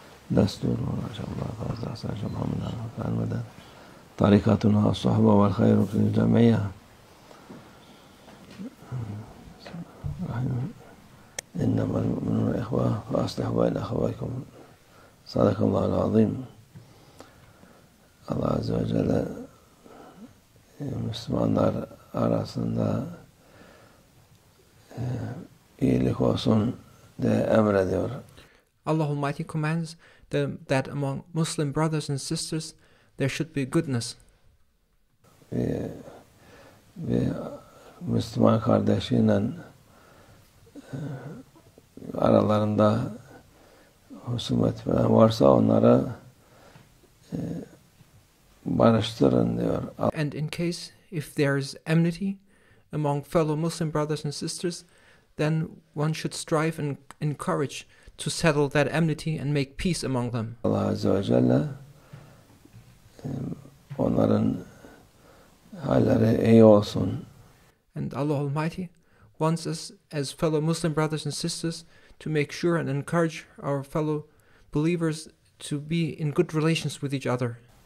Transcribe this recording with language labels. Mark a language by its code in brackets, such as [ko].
[ar] دستور ما شاء الله فاز أحسن محمد على المدد. طريقتنا الصحبة والخير في الجميع. إنما المؤمنون إخوة فأصلحوا بين أخويكم. صدق الله العظيم. [tr] Allah Azze ve Celle Müslümanlar arasında iyilik olsun diye emrediyor. [en] Allah Almighty commands that among Muslim brothers and sisters there should be goodness. [tr] Bir Müslüman kardeşiyle aralarında husumet falan varsa onlara barıştırın diyor. [en] And in case if there is enmity among fellow Muslim brothers and sisters, then one should strive and encourage to settle that enmity and make peace among them. [tr] Allah Azze ve Celle onların halleri iyi olsun. [en] And Allah Almighty wants us as fellow Muslim brothers and sisters to make sure and encourage our fellow believers to be in good relations with each other.